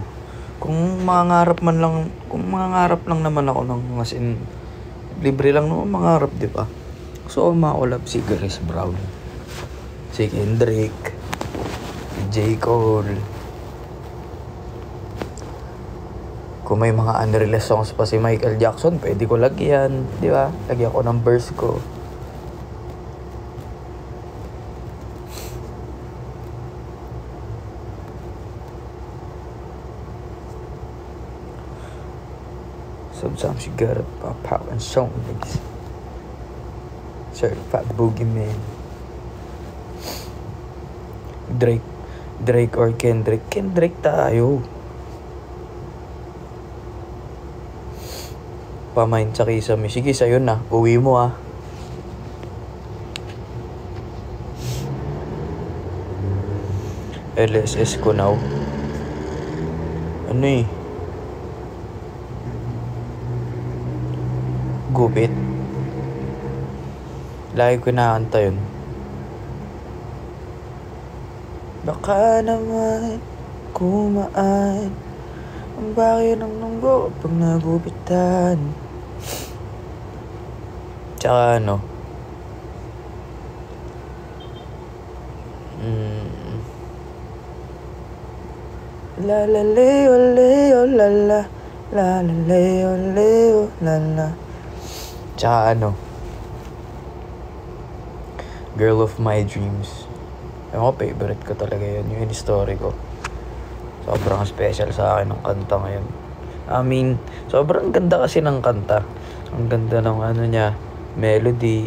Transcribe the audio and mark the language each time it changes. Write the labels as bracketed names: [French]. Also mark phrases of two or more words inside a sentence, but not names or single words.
[Filipino] Kung mangarap lang naman ako ng [English] as in, [Filipino] libre lang naman mangarap, di ba? So, makolab si Chris Brown, si Kendrick, si J. Cole. Kung may mga [English] unreleased songs [Filipino] pa si Michael Jackson, pwede ko lagyan, di ba? Lagyan ko ng verse ko. [English] Sometimes you gotta pop out and show niggas. Certified boogeyman. Drake or Kendrick? [Filipino] Kendrick tayo. Pamain sa Kisame. Sige, sa'yo na. Uwi mo ah. LSS ko now. Ano eh? Gupit. Lagi ko nakanta yun. Baka naman kumaan ang bakit ng nunggo pag nagupitan. Tsaka ano, la la leo leo la la la la leo leo la la. Tsaka ano, Girl of My Dreams. Ewan ko, favorite ko talaga yun. Yung story ko. Sobrang special sa akin ng kanta ngayon. [English] I mean, [Filipino] sobrang ganda kasi ng kanta. Ang ganda ng ano niya, melody.